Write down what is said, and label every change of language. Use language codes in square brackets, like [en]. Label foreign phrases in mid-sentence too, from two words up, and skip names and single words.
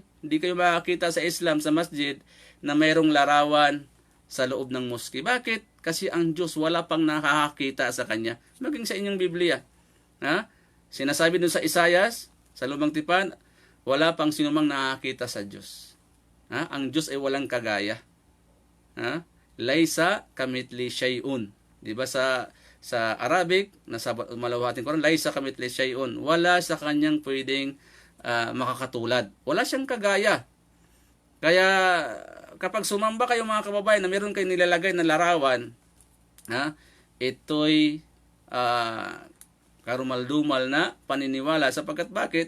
[tl] Hindi kayo makakita sa Islam, sa masjid, na mayroong larawan sa loob ng moske. Bakit? Kasi ang Diyos wala pang nakakakita sa Kanya. Maging sa inyong Biblia. Sinasabi dun sa Isayas, sa Lumang Tipan, wala pang sinumang nakakita sa Diyos. Ang Diyos ay walang kagaya. [ar] ليس كمثله شيء. [tl] Di ba sa Arabic, nasa malawating Quran, [ar] ليس كمثله شيء. [tl] Wala sa Kanyang pwedeng makakatulad. Wala siyang kagaya. Kaya kapag sumamba kayo, mga kababayan, na meron kayong nilalagay na larawan, ito'y karumal-dumal na paniniwala, sapagkat bakit?